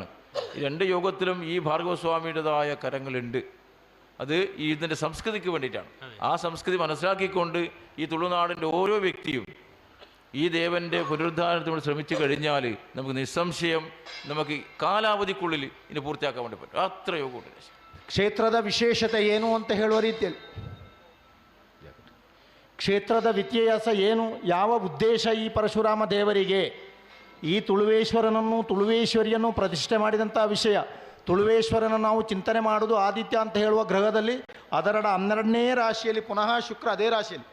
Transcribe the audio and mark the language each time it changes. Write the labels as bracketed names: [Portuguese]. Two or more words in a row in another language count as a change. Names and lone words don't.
[Malayalam] ഈ രണ്ട് യോഗത്തിലും ഈ ഭാർഗവസ്വാമിയുടേതായ കരങ്ങളുണ്ട്. അത് ഇതിൻ്റെ സംസ്കൃതിക്ക് വേണ്ടിയിട്ടാണ്. ആ സംസ്കൃതി മനസ്സിലാക്കിക്കൊണ്ട് ഈ തുളുനാടിൻ്റെ ഓരോ വ്യക്തിയും ഈ ദേവൻ്റെ പുനരുദ്ധാരണത്തിനോട് ശ്രമിച്ചു കഴിഞ്ഞാൽ നമുക്ക് നിസ്സംശയം നമുക്ക് കാലാവധിക്കുള്ളിൽ ഇതിനെ പൂർത്തിയാക്കാൻ വേണ്ടി പറ്റും. അത്ര യോഗമുണ്ട്. [Kannada] ಕ್ಷೇತ್ರದ ವಿಶೇಷತೆ ಏನು ಅಂತ ಹೇಳುವ ರೀತಿಯಲ್ಲಿ ಕ್ಷೇತ್ರದ ವ್ಯತ್ಯಾಸ ಏನು, ಯಾವ ಉದ್ದೇಶ ಈ ಪರಶುರಾಮ ದೇವರಿಗೆ ಈ ತುಳುವೇಶ್ವರನನ್ನು ತುಳುವೇಶ್ವರಿಯನ್ನು ಪ್ರತಿಷ್ಠೆ ಮಾಡಿದಂಥ ವಿಷಯ. ತುಳುವೇಶ್ವರನ ನಾವು ಚಿಂತನೆ ಮಾಡೋದು ಆದಿತ್ಯ ಅಂತ ಹೇಳುವ ಗ್ರಹದಲ್ಲಿ ಅದರ 12ನೇ ರಾಶಿಯಲ್ಲಿ ಪುನಃ ಶುಕ್ರ ಅದೇ ರಾಶಿಯಲ್ಲಿ.